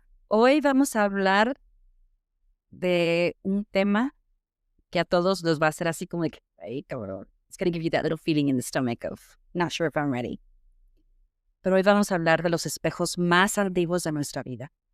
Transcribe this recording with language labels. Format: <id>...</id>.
<es>Hoy vamos a hablar de un tema que a todos nos va a hacer así como like, ay, cabrón.</es> <en>It's going to give you that little feeling in the stomach of not sure if I'm ready.</en> <es>Pero hoy vamos a hablar de los espejos más antiguos de nuestra vida.</es>